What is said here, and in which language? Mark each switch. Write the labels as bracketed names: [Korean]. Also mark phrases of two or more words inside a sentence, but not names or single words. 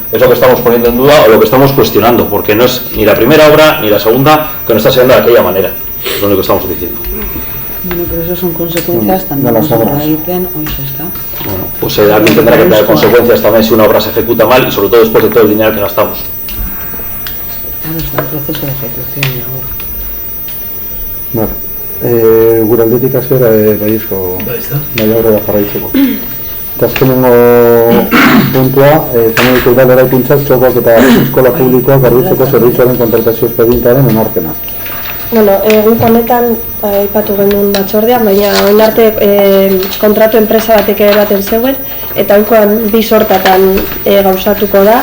[Spanish] Es lo que estamos poniendo en duda o lo que estamos cuestionando, porque no es ni la primera obra ni la segunda que nos está saliendo de aquella manera, es lo único que estamos diciendo. Bueno, pero eso son consecuencias también de las obras. Hoy se está. Bueno, pues alguien tendrá que tener consecuencias también si una obra se ejecuta mal y sobre todo después de todo el dinero que gastamos. Claro, está en proceso de ejecución ahora. [Basque] Gure aldetik hasiera baiezko bai aurrera jarraitzeko. Eta azkenengo puntua, zanediko udal eraikuntzak txokoak eta eskola publikoak garbitzeko zerbitzuaren kontratazio espedientearen onarpena. Bueno, egun honetan aipatu genuen batzordean, baina orain arte kontratu enpresa batek baten zegoen, eta oinkoan 2 sortatan gauzatuko da.